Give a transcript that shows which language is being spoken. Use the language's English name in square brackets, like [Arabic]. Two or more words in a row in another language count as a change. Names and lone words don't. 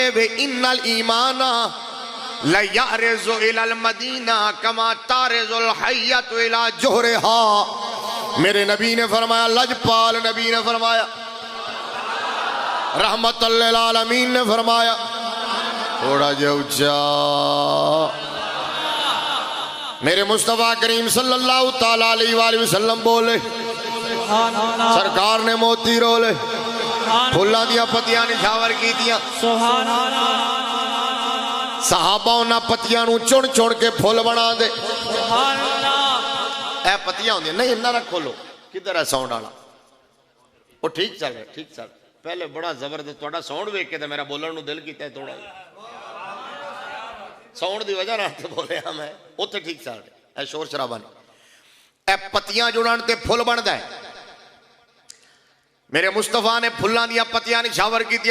[Arabic] إن الإيمان ليأرز إلى المدينة كما تأرز الحية إلى جحرها. [Punjabi] میرے نبی نے فرمایا، لجپال نبی نے فرمایا, [Arabic] رحمة للعالمين [Punjabi] نے فرمایا، تھوڑا جو اونچا میرے مصطفیٰ کریم [Arabic] صلى الله تعالى عليه وسلم [Punjabi] بولے، سرکار نے موتی رولے پھلاں دیاں پتیاں نچھاور کیتیاں. صحابہ اوہناں پتیاں نوں چن چن کے پھل بنا دے. اے پتیاں ہوندیاں نہیں, انہاں رکھ کھولو. [Urdu] کدھر ہے ساؤنڈ والا؟ وہ ٹھیک چل رہا، ٹھیک چل. [Punjabi] پہلے بڑا زبردست تہاڈا ساؤنڈ ویکھ کے میرا بولن نوں دل کیتا تھوڑا ساؤنڈ کی وجہ نال بولیا میں، اوتھے ٹھیک چل رہا. [Urdu] شور شرابہ نہیں. [Punjabi] اے پتیاں جڑن تے پھل بنتا ہے۔ میرے مصطفیٰ نے پھلاں دیاں پتیاں نچھاور کیتیاں.